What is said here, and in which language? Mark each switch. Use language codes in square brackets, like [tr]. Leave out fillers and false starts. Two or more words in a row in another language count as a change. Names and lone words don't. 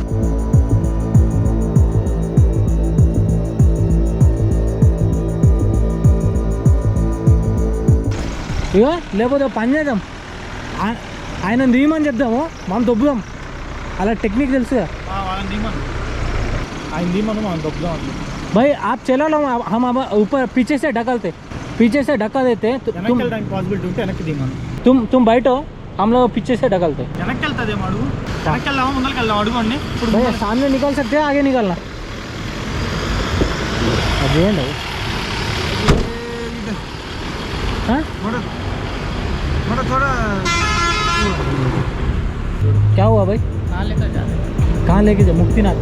[te] ఇగో లేకపోతే పని చేద్దాం, ఆయన దిగమని చెప్దాము, మనం దొబ్బుదాం. అలా టెక్నిక్ తెలుసుగా. ఆయన దిగమను మనం దొబ్బుదాం. [hi] भाई आप चला लो, हम ऊपर पीछे से ढकलते, पीछे से ढका देते। [te] पॉसिबिलिटी ఉంటే వెనక్కి దిగమను. [hi] तुम बैठो, हम लोग पीछे से ढकलते [te] వెనక్కి వెళ్తుందేమో అడుగు, వెనక్కి వెళ్దామా ముందరికి వెళ్దాం అడుగు అండి. ఇప్పుడు [hi] भैया सामने निकल सकते हैं आगे निकलना अभी है ना हाँ थोड़ा क्या हुआ भाई कहाँ लेकर जा रहे हैं? कहाँ लेके जा मुक्तिनाथ